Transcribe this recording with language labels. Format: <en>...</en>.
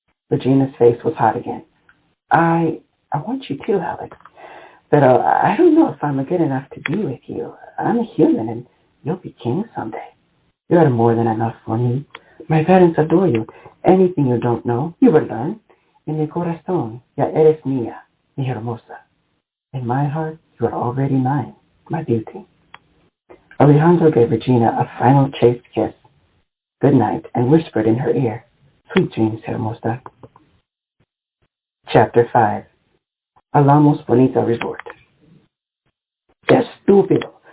<en>Regina's face was hot again. I want you too, Alex. But I don't know if I'm good enough to be with you. I'm a human, and you'll be king someday. You are more than enough for me. My parents adore you. Anything you don't know, you will learn.</en> <es>En mi corazón, ya eres mía, mi hermosa.</es> <en>In my heart, you are already mine, my beauty. Alejandro gave Regina a final chaste kiss, good night, and whispered in her ear, Sweet dreams, hermosa. Chapter 5. Alamos Bonita Resort.</en> <es>Estúpido!</es>